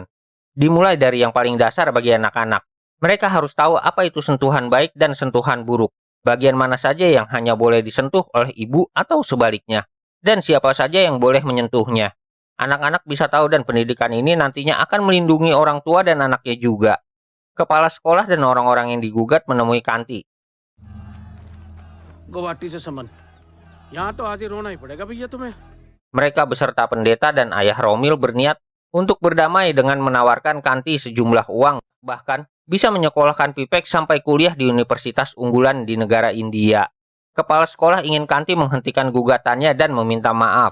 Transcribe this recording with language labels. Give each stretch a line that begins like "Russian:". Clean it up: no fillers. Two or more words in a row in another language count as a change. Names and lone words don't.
Indonesian: Dimulai dari yang paling dasar bagi anak-anak. Mereka harus tahu apa itu sentuhan baik dan sentuhan buruk. Bagian mana saja yang hanya boleh disentuh oleh ibu atau sebaliknya. Dan siapa saja yang boleh menyentuhnya. Anak-anak bisa tahu dan pendidikan ini nantinya akan melindungi orang tua dan anaknya juga. Kepala sekolah dan orang-orang yang digugat menemui Kanti.
Hindi: गुवाहाटी से समन यहाँ तो आज ही रोना ही पड़ेगा भैया तुम्हें
Indonesian: Mereka beserta pendeta dan ayah Romil berniat untuk berdamai dengan menawarkan Kanti sejumlah uang, bahkan bisa menyekolahkan Pipek sampai kuliah di universitas unggulan di negara India. Kepala sekolah ingin Kanti menghentikan gugatannya dan meminta maaf.